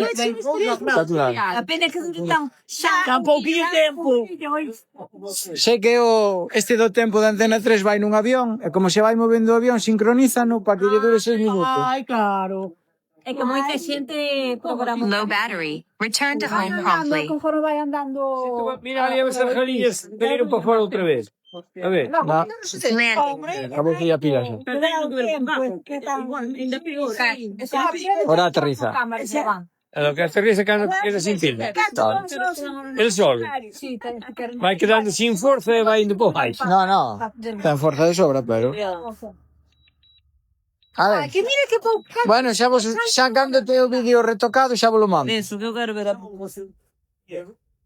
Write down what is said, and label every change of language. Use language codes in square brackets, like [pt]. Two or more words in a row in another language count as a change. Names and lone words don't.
[gl] Espectacular. Apenas que tan pouquinho tempo. Sei que este do tempo da Antena 3 vai nun avión, e como se vai movendo o avión, sincronízano para que lle dure 6 minutos. Ai, claro. É que moita xente programa. [en] Low battery. Return to home [gl] andando, [en] promptly. [gl] conforme vai andando. Mira ali a ver as Argelillas vinieron para fora outra vez. A ver. No, [en] Landing. [gl] acabou que ya pilas. [es] ¿Qué tal? [gl] Ainda peor. [es] Ahora aterriza. A lo que aterriza cando queda sin pila. [gl] El sol vai quedando sin forza e vai indo por baixo. No, ten forza de sobra, pero... A ver, Que mira que pouco. bueno, xa cando te o vídeo retocado, xa vos lo mando. Eso, que eu quero ver a